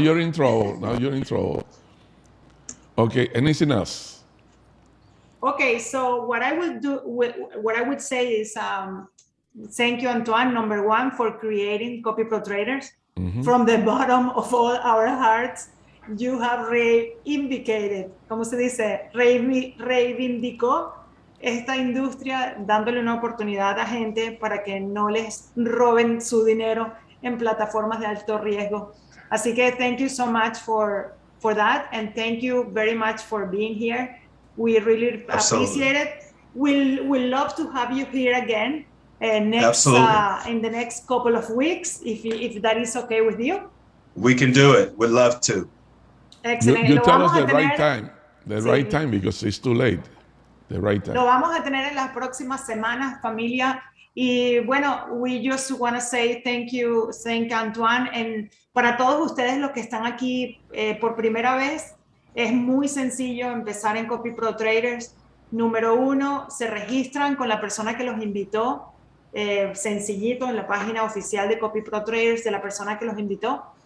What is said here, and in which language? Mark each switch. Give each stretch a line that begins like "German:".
English: Now you're in trouble. Okay, anything else? Okay, so what I would say is thank you, Antoine, number one, for creating Copyprotraders. From the bottom of all our hearts. You have reivindicated,
Spanish: ¿cómo se dice? Reivindicó esta industria dándole una oportunidad a gente para que no les roben su dinero en plataformas de alto riesgo. Así que
English: thank you so much for that, and thank you very much for being here. We really appreciate it. We'll love to have you here again next in the next couple of weeks, if that is okay with you. We can do it. We'd love to. Excellent. You tell us the right time. The right time, because it's too late. The right time.
Spanish: Lo vamos a tener en las próximas semanas, familia. Y bueno,
English: we just want to say thank you Antoine. And
Spanish: para todos ustedes los que están aquí por primera vez, es muy sencillo empezar en copyprotraders. Número 1, se registran con la persona que los invitó, sencillito en la página oficial de copyprotraders de la persona que los invitó.